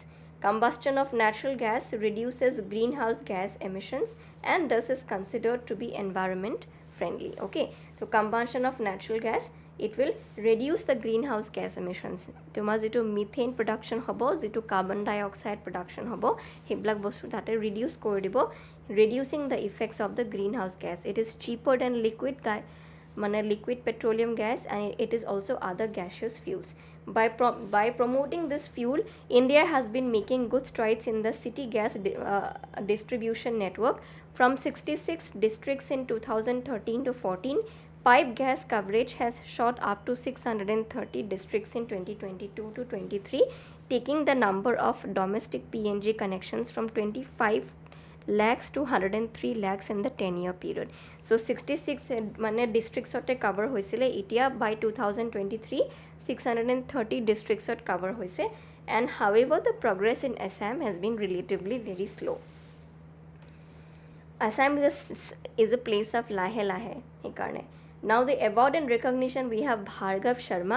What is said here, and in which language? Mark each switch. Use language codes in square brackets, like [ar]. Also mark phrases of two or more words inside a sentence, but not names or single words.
[en] Combustion of natural gas reduces greenhouse gas emissions and thus is considered to be environment friendly. Okay, so combustion of natural gas, it will reduce the greenhouse gas emissions. [as] তোমাৰ যিটো [en] methane production [as] হ'ব, যিটো [en] carbon dioxide production [as] হ'ব, হেবিলাক বস্তু তাতে reduce কৰি দিব, [en] reducing the effects of the greenhouse gas. It is cheaper than liquid petroleum gas, and it is also other gaseous fuels. By promoting this fuel, India has been making good strides in the city gas distribution network. From 66 districts in 2013 to 14, pipe gas coverage has shot up to 630 districts in 2022 to 23, taking the number of domestic PNG connections from 25 lakhs to 103 lakhs in the 10-year period. So 66 districts cover [as] হৈছিল, এতিয়া [en] by 2023 630 districts cover hoise, and however the progress in Assam has been relatively very slow. Assam is a place of [as] লাহে লাহে. [en] Now the award and recognition, we have Bhargav Sharma.